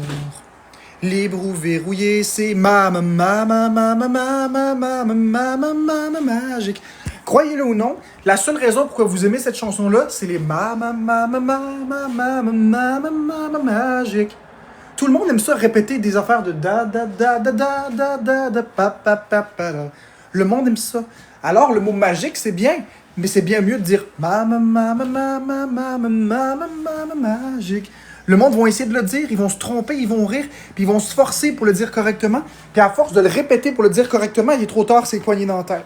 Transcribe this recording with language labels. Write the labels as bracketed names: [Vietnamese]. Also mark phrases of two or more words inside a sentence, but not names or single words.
[French] Libre ou verrouillé, c'est magique. Croyez-le ou non, la seule raison pourquoi vous aimez cette chanson-là, c'est les magique. Tout le monde aime ça répéter des affaires de da da da da da da da da pa pa pa pa da. Le monde aime ça. Alors le mot magique c'est bien, mais c'est bien mieux de dire magique. Le monde va essayer de le dire, ils vont se tromper, ils vont rire, puis ils vont se forcer pour le dire correctement. Puis à force de le répéter pour le dire correctement, il est trop tard, c'est poigné dans la tête.